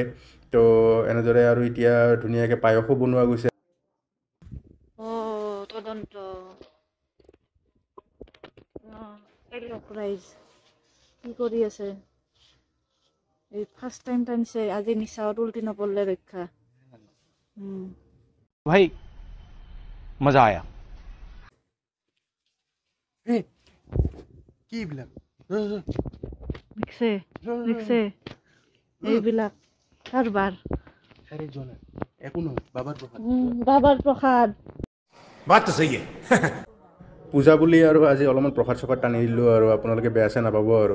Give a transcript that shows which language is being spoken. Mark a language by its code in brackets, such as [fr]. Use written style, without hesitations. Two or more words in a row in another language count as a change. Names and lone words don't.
[as] তো এনেদৰে আৰু এতিয়া ধুনীয়াকৈ পায়সো বনোৱা গৈছে। তদন্ত কি কৰি আছে? এই [en] first time [as] টানিছে আজি, নিচাত উল্টি নপৰলে ৰক্ষা। [hi] भाई मजा आया। [as] কি এইবিলাক এইবিলাক কাৰবাৰ। একো নহয়, বাবাৰ প্ৰসাদ। পূজা বুলি আৰু আজি অলপমান প্ৰসাদ চসাদ টানি দিলোঁ, আৰু আপোনালোকে বেয়া চেয়া নাপাব আৰু।